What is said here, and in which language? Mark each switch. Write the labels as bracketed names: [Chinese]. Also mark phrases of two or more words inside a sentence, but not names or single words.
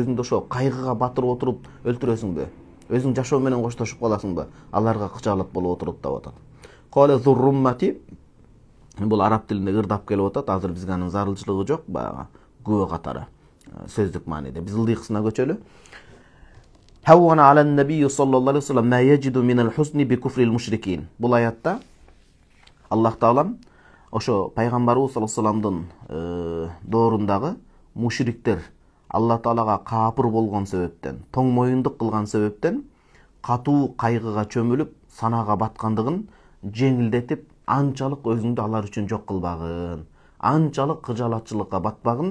[Kyrgyz] Өзүңдү ошо кайгыга батырып отуруп өлтүрөсүңбү? Өзүң жашоо менен коштошуп каласыңбы? Аларга кычалат болуп отуруп деп атат. [Arabic] قال ذو الرمة, [Kyrgyz] бул араб тилинде ырдап келип атат. Азыр бизге анын зарылчылыгы жок, баягы күбө катары сөздүк мааниде. Биз ылдыйкысына көчөлү. [Arabic] هون على النبي صلى الله عليه وسلم ما يجد من الحزن بكفر المشركين. [Kyrgyz] Бул аятта Аллах Таала ошо пайгамбарыбыз [Arabic] صلى الله عليه وسلم [Kyrgyz] доорундагы мушриктер Аллах Таалага капыр болгон себептен, тоң моюндук кылган себептен катуу кайгыга чөмүлүп, санаага баткандыгын жеңилдетип, анчалык өзүңдү алар үчүн жок кылбагын, анчалык кыжалатчылыкка батпагын.